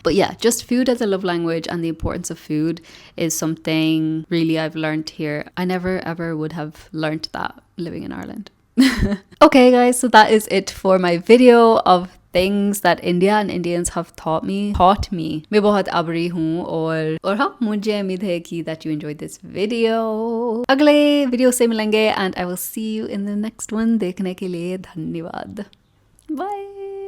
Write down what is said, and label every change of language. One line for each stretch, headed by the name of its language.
English: But yeah, just food as a love language and the importance of food is something really I've learned here. I never ever would have learned that living in Ireland. Okay guys, so that is it for my video of things that India and Indians have taught me.
Hindi: मैं बहुत आभारी हूँ और हाँ, मुझे उम्मीद है कि
English: that you enjoyed this video.
Hindi: अगले वीडियो से मिलेंगे
English: and I will see you in the next one.
Hindi: देखने के लिए धन्यवाद. Bye.